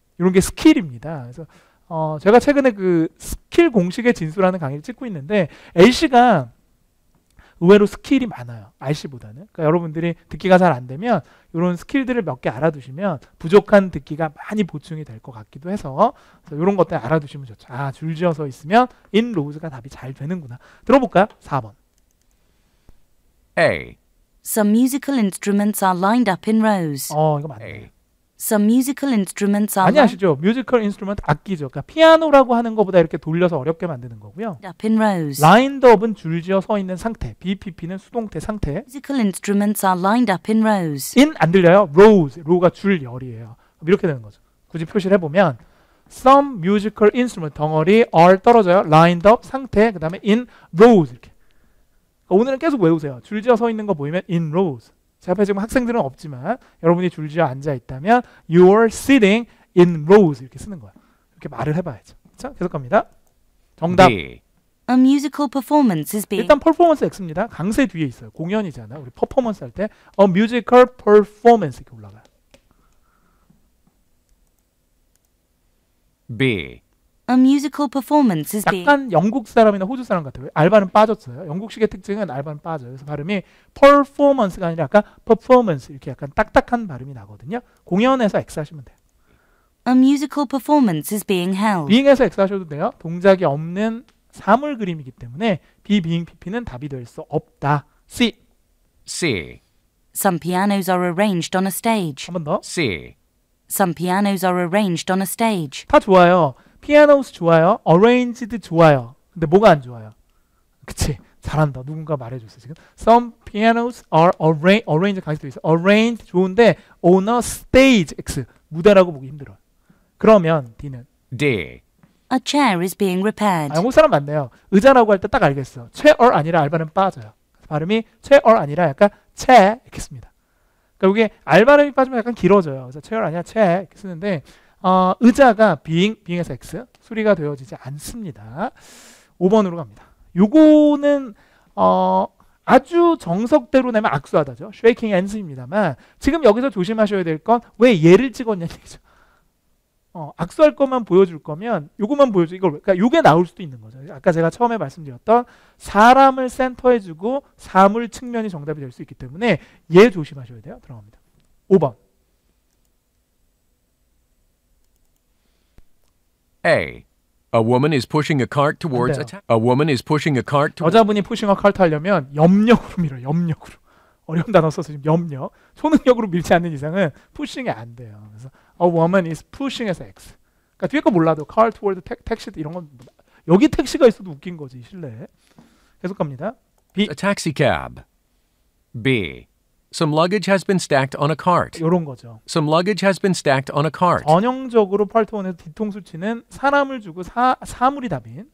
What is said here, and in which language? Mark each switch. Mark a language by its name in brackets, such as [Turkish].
[Korean] 이런 게 스킬입니다. 그래서 제가 최근에 그 스킬 공식의 진수라는 강의를 찍고 있는데 L씨가 의외로 스킬이 많아요. R씨보다는. 그러니까 여러분들이 듣기가 잘 안 되면 이런 스킬들을 몇 개 알아두시면 부족한 듣기가 많이 보충이 될 것 같기도 해서 이런 것들 알아두시면 좋죠. 아, 줄지어 서 있으면 in rows가 답이 잘 되는구나. 들어볼까요? 4번. [English] A. Some musical instruments are lined up in rows. [Korean] 이거 맞네. [English] A. Some musical instruments are [Korean] 많이 아시죠? 뮤지컬 인스트루먼트 악기죠. 그러니까 피아노라고 하는 것보다 이렇게 돌려서 어렵게 만드는 거고요. [English] lined up in rows. [Korean] lined up은 줄지어 서 있는 상태. BPP는 수동태 상태. [English] Musical instruments are lined up in rows. [Korean] in 안 들려요? rows. row가 줄열이에요. 이렇게 되는 거죠. 굳이 표시를 해보면 [English] some musical instrument [Korean] 덩어리 are 떨어져요. lined up 상태. 그 다음에 in rows 이렇게. 오늘은 계속 외우세요. 줄지어 서 있는 거 보이면 in rows. 제 앞에 지금 학생들은 없지만 여러분이 줄지어 앉아 있다면 [English] you're sitting in rows [Korean] 이렇게 쓰는 거야. 이렇게 말을 해봐야죠. 자, 계속 갑니다. 정답. [English] B. A musical performance is being [Korean] 일단 퍼포먼스 X입니다. 강세 뒤에 있어요. 공연이잖아. 우리 퍼포먼스 할 때 [English] a musical performance [Korean] 이렇게 올라가요. [English] B. a musical performance is being [Korean] 약간 영국 사람이나 호주 사람 같아요. 알바는 빠졌어요. 영국식의 특징은 알바는 빠져요. 그래서 발음이 performance가 아니라 약간 performance 이렇게 약간 딱딱한 발음이 나거든요. 공연에서 X 하시면 돼요. [English] a musical performance is being held. [Korean] being에서 X 하셔도 돼요. 동작이 없는 사물 그림이기 때문에 [English] be, being, pp [Korean] 는 답이 될 수 없다. [English] C. C. Some pianos are arranged on a stage. [Korean] 한 번 더. [English] C. Some pianos are arranged on a stage. [Korean] 다 좋아요. pianos 좋아요. arranged 좋아요. 근데 뭐가 안 좋아요? 그치? 잘한다. 누군가 말해줬어 지금. [English] Some pianos are arranged [Korean] 강세도 있어. arranged 좋은데 on a stage X 무대라고 보기 힘들어요. 그러면 D는 [English] D. A chair is being repaired. [Korean] 영국 사람 맞네요. 의자라고 할 때 딱 알겠어. chair 아니라 알바는 빠져요. 발음이 chair 아니라 약간 chair 이렇게 씁니다. 그러니까 이게 알 발음이 빠지면 약간 길어져요. 그래서 chair 아니라 chair 이렇게 쓰는데 의자가 being에서 X 수리가 되어지지 않습니다. 5번으로 갑니다. 요거는 아주 정석대로 내면 악수하다죠. shaking hands입니다만 지금 여기서 조심하셔야 될 건 왜 얘를 찍었냐는 얘기죠. 악수할 것만 보여줄 거면 요것만 보여줘. 그러니까 요게 나올 수도 있는 거죠. 아까 제가 처음에 말씀드렸던 사람을 센터해주고 사물 측면이 정답이 될 수 있기 때문에 얘 조심하셔야 돼요. 들어갑니다. 5번. [English] A. A woman is pushing a cart towards [Korean] 안 [English] a [Korean] 돼요. [English] A woman is pushing a cart towards [Korean] 여자분이 푸싱어 칼트 하려면 염력으로 밀어요. 염력으로. 어려운 단어 써서 지금 염력. 초능력으로 밀지 않는 이상은 푸싱이 안 돼요. 그래서 [English] a woman is pushing [Korean] 에서 X. 그러니까 뒤에 거 몰라도 car toward 택시 이런 건 여기 택시가 있어도 웃긴 거지 실내에. 계속 갑니다. B. [English] a taxi cab. B. Some luggage has been stacked on a cart. [Korean] 이런 거죠. [English] Some luggage has been stacked on a cart. [Korean] 전형적으로 파트 1에서 뒤통수 치는 사람을 주고 사물이 답인.